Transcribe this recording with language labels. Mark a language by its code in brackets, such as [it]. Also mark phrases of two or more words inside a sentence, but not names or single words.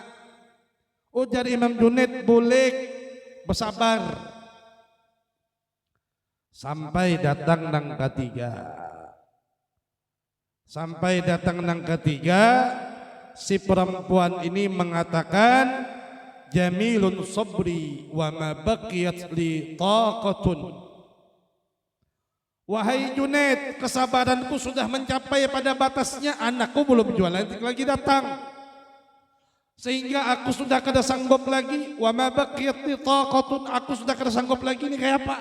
[bjn] Ujar Imam Junaid, "Boleh bersabar." Sampai datang nang ketiga. Sampai datang nang ketiga, si perempuan ini mengatakan, [ar] "جميل صبري وما بقيت لي طاقة." [bjn] Wahai Junaid, kesabaranku sudah mencapai pada batasnya, anakku belum jualan lagi datang. Sehingga aku sudah kada sanggup lagi, [ar] وما بقيت لي طاقة, [bjn] aku sudah kada sanggup lagi, ini kayak apa?